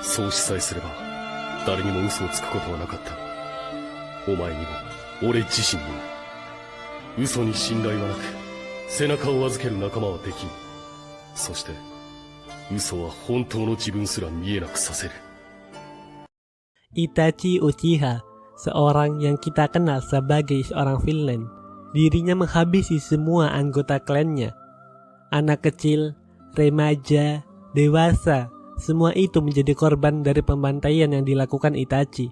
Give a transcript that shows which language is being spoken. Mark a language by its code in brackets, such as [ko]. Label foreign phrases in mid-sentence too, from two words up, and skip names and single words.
[ja] そうしさえすれば誰にも嘘をつくことはなかった。お前にも俺自身にも。嘘に信頼はなく背中を預ける仲間はできん。そして嘘は本当の自分すら見えなくさせる。 [id] Itachi Uchiha, seorang yang kita kenal sebagai seorang villain. Dirinya menghabisi semua anggota klannya. Anak kecil, remaja, dewasa, semua itu menjadi korban dari pembantaian yang dilakukan Itachi.